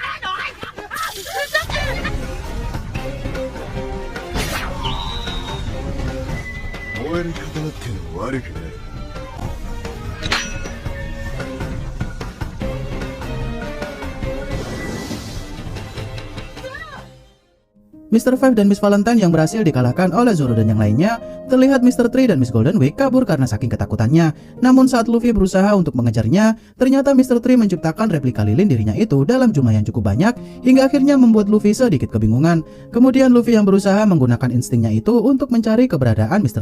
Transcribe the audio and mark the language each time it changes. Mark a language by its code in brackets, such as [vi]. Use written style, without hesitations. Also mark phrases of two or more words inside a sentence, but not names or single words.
[ja] 燃える刀っていうのは悪くない。 [id] Mr. Five dan Miss Valentine yang berhasil dikalahkan oleh Zoro dan yang lainnya. Terlihat Mr. Tree dan Miss Golden Week kabur karena saking ketakutannya. Namun saat Luffy berusaha untuk mengejarnya, ternyata Mr. Tree menciptakan replika lilin dirinya itu dalam jumlah yang cukup banyak, hingga akhirnya membuat Luffy sedikit kebingungan. Kemudian Luffy yang berusaha menggunakan instingnya itu untuk mencari keberadaan Mr.